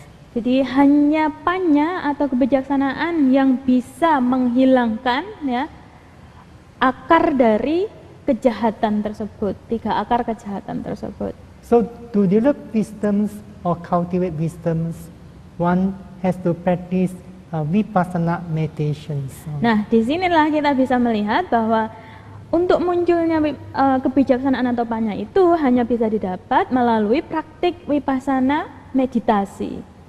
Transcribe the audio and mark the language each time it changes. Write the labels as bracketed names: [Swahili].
[Indonesian] Jadi hanya panya atau kebijaksanaan yang bisa menghilangkan ya akar dari kejahatan tersebut, 3 akar kejahatan tersebut. [English] So to develop wisdoms or cultivate wisdoms, one has to practice vipassana meditations. [Indonesian] Nah, disinilah kita bisa melihat bahwa untuk munculnya kebijaksanaan atau panya itu hanya bisa didapat melalui praktik vipassana meditasi.